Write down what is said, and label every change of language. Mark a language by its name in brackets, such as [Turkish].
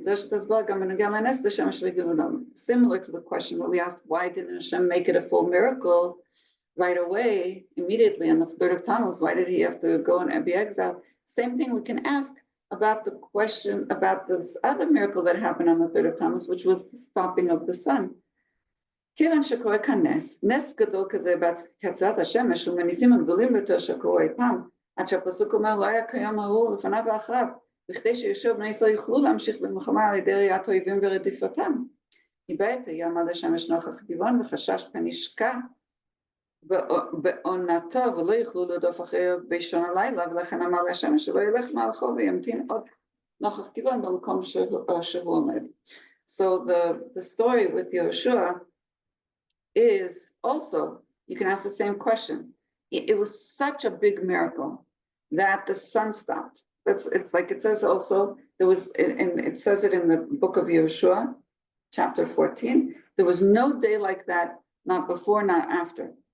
[English] Similar to the question that we asked, why didn't Hashem make it a full miracle right away, immediately on the 3rd of Tammuz? Why did he have to go and be exiled? Same thing we can ask about the question about this other miracle that happened on the 3rd of Tammuz, which was the stopping of the sun. [Hebrew] כיוון שקורה כאן נס גדול כזה בהצלת השמש ומניסים הגדולים ביותר שקרו אי פעם, עד שהפסוק אומר לא היה כיום ההוא לפניו ואחריו, בכדי שישוב בני ישראל יוכלו להמשיך במלחמה על ידי ראיית אויבים ורדיפתם. כי בעת יעמד השמש נוכח גבעון וחשש פן ישקע בעונתו ולא יוכלו לרדוף אחריו באישון הלילה, ולכן אמר להשמש שלא ילך מהלכו וימתין עוד נוכח גבעון במקום שהוא עומד. [English] So the story with Yeshua is also, you can ask the same question. It was such a big miracle that the sun stopped. It's like it says also, there was, and it says it in the book of Yeshua, chapter 14, there was no day like that, not before, not after.